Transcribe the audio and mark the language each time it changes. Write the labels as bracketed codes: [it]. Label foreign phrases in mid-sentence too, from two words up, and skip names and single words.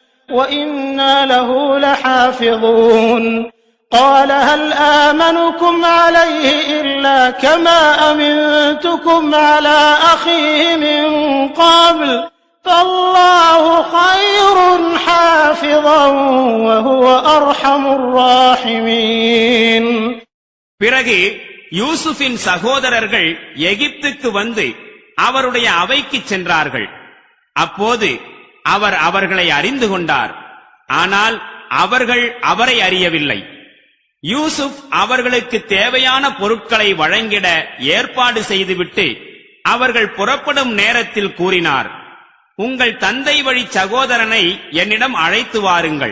[ar] وإنا له لحافظون قال هل آمنكم عليه إلا كما أمنتكم على أخيه من قبل فالله خير حافظا وهو أرحم الراحمين. [ta] பிறகு யூசுஃபின் சகோதரர்கள் எகிப்துக்கு வந்து அவருடைய அவைக்கு சென்றார்கள். அப்போது அவர் அவர்களை அறிந்து கொண்டார். ஆனால் அவர்கள் அவரை அறியவில்லை. யூசுப் அவர்களுக்கு தேவையான பொருட்களை வழங்கிட ஏற்பாடு செய்துவிட்டு அவர்கள் புறப்படும் நேரத்தில் கூறினார், உங்கள் தந்தை வழி சகோதரனை என்னிடம் அழைத்து வாருங்கள்.